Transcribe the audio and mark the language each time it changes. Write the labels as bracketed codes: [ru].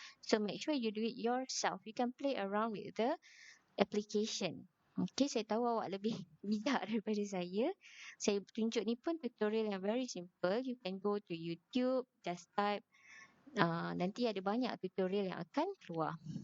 [en] So make sure you do it yourself. You can play around with the application. [ms] Okay, saya tahu awak lebih bijak daripada saya. Saya tunjuk ni pun tutorial yang [en] very simple. You can go to YouTube, just type. [ms] Nanti ada banyak tutorial yang akan keluar.